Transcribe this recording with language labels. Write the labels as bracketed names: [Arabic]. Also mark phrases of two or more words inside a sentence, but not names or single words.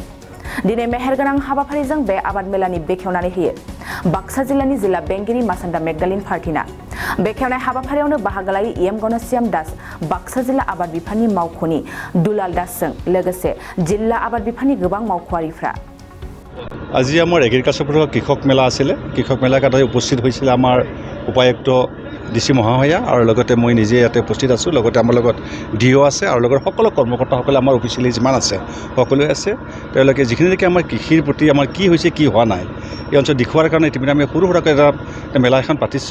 [Bodo] दिनै मेहेरगोनां हाबाफारिजों बे आबाद मेलानि बेखेवनानै होयो बाक्सा जिल्लानि जिल्ला बेंगिरि मासान्दा मेगदालिन पार्टिना। बेखेवनाय हाबाफारियावनो बाहागो लायो इएम गणश्याम दास बाक्सा जिल्ला आबाद बिफाननि मावख'नि दुलाल दासजों लोगोसे जिल्ला आबाद बिफाननि गोबां मावख'आरिफ्रा। [Assamese] আজি আমাৰ এগ্ৰিকালচাৰ কৃষক মেলা আছিলে। কৃষক মেলা তাতে উপস্থিত হৈছিলে আমাৰ উপায়ুক্ত ডিচি মহাশয়া আৰু লগতে মই নিজে ইয়াতে উপস্থিত আছোঁ। লগতে আমাৰ লগত ডিঅ' আছে আৰু লগতে সকলো কৰ্মকৰ্তাসকলে আমাৰ অফিচিয়েলি যিমান আছে সকলোৱে আছে। তেওঁলোকে যিখিনি নেকি আমাৰ কৃষিৰ প্ৰতি আমাৰ কি হৈছে কি হোৱা নাই এই অঞ্চল দেখুওৱাৰ কাৰণে ইতিমধ্যে আমি সৰু সুৰাকৈ এটা মেলা এখন পাতিছোঁ।